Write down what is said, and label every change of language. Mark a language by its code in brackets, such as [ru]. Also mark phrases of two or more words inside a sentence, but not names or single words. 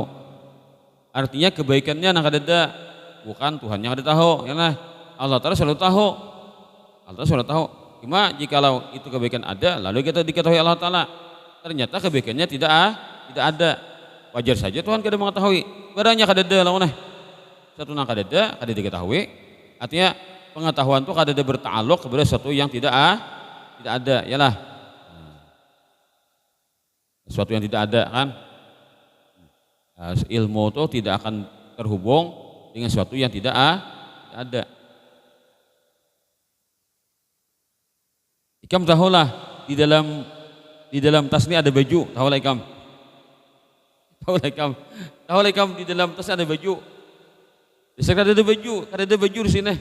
[id] Artinya kebaikannya nak ada, bukan Tuhan yang ada tahu. Ya nah, Allah Ta'ala selalu tahu. Allah Ta'ala selalu tahu. Cuma jikalau itu kebaikan ada, lalu kita diketahui Allah Ta'ala, ternyata kebaikannya tidak ada. Wajar saja Tuhan kada mengetahui. [bjn] Barangnya kada ada lawan satu nang kada diketahui. [id] Artinya pengetahuan itu kada ada bertaluk kepada sesuatu yang tidak ada. Yalah. Sesuatu yang tidak ada kan. Ilmu itu tidak akan terhubung dengan sesuatu yang tidak ada. [bjn] Ikam tahulah di dalam tas ini ada baju, tahulah ikam. Tahulah ikam di dalam tas ada baju. [id] Ada baju di sini.